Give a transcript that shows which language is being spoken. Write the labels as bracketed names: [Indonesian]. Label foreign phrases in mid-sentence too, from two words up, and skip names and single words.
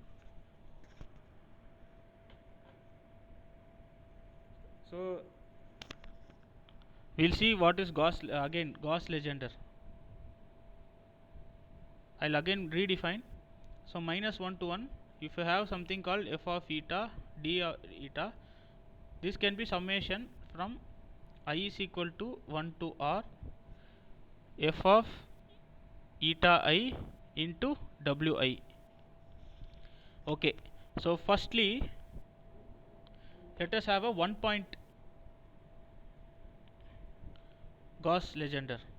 [English] So we'll see what is Gauss again Gauss Legendre. I'll again redefine. So minus 1 to 1, if you have something called f of eta d eta, this can be summation from I is equal to 1 to r f of eta I into wi. Okay, so firstly let us have a 1-point Gauss Legendre.